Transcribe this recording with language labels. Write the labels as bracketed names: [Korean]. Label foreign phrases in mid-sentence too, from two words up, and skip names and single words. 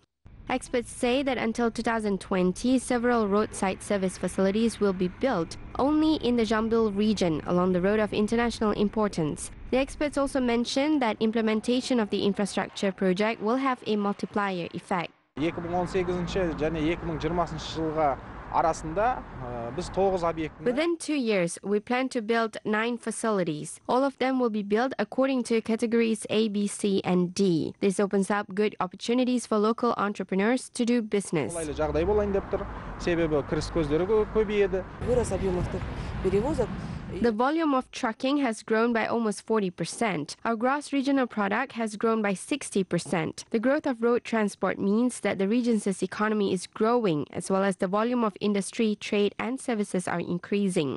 [English] Experts say that until 2020, several roadside service facilities will be built only in the Jambil region along the road of international importance. The experts also mentioned that implementation of the infrastructure project will have a multiplier effect. [Kazakh] 2018 және 2020 жылға арасында біз 9 объектіні [English] Within 2 years, we plan to build 9 facilities. All of them will be built according to categories A, B, C, and D. This opens up good opportunities for local entrepreneurs to do business. [Kazakh] қолайлы жағдай болайын деп тұр. Себебі кіріс көздері көбейеді. [Russian] Вырос объем перевозок. [English] The volume of trucking has grown by almost 40%. Our gross regional product has grown by 60%. The growth of road transport means that the region's economy is growing, as well as the volume of industry, trade, and services are increasing.